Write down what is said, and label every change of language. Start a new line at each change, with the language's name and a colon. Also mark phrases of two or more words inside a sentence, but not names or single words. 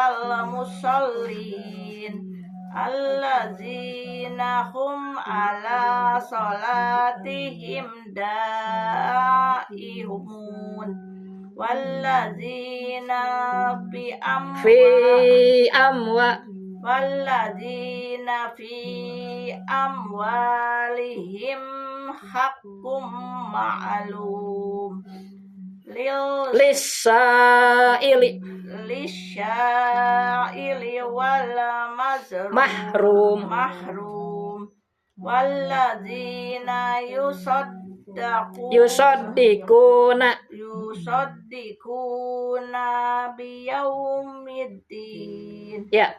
Arabic: الذين هم على صلاتهم دائمون والذين في أموالهم حق معلوم lisaili للسائل وال mahrum wallazina yusaddiquna biyaumiddin ya.